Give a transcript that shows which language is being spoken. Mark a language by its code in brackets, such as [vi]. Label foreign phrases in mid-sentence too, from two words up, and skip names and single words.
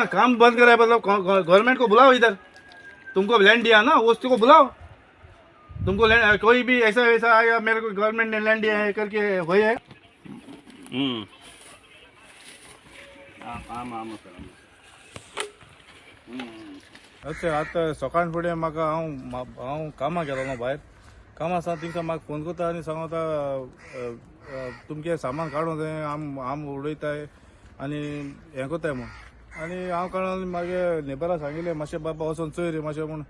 [hi] ना, काम बंद करा है मतलब गवर्नमेंट को बुलाओ इधर। तुमको लैंड दिया ना, वो उसको बुलाओ। तुमको लैंड कोई भी ऐसा आएगा, मेरे को गवर्नमेंट ने लैंड दिया है करके होय है। [kok] अच्छा, आता सकाळ फुडें म्हाका हांव कामाक गेलो न्हू भायर, कामा आसा तिंका म्हाका फोन करता आनी सांगता तुमगे सामान काडून जाय, आम उडयताय आनी हें कोताय म्हूण. आनी हांव काडून मागे नेबराक सांगिल्लें मातशें बाबा वचून चोय रे मातशें म्हूण.